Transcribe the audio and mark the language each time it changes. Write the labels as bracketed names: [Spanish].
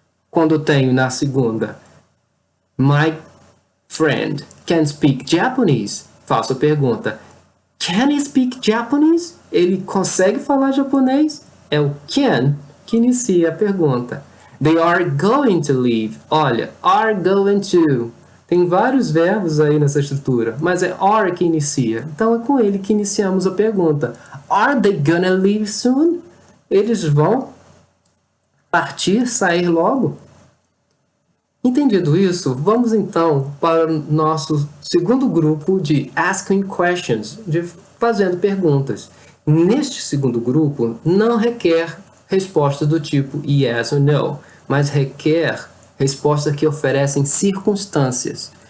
[Portuguese] Quando tenho na segunda, [English] my friend can speak Japanese, [Portuguese] faço a pergunta, [English] can he speak Japanese? [Portuguese] Ele consegue falar japonês? É o can que inicia a pergunta. [English] They are going to leave. [Portuguese] Olha, [English] are going to. [Portuguese] Tem vários verbos aí nessa estrutura, mas é are que inicia. Então é com ele que iniciamos a pergunta. [English] Are they gonna leave soon? [Portuguese] Eles vão partir, sair logo? Entendido isso, vamos então para o nosso segundo grupo de asking questions, de fazendo perguntas. Neste segundo grupo, não requer respostas do tipo yes ou no, mas requer respostas que oferecem circunstâncias.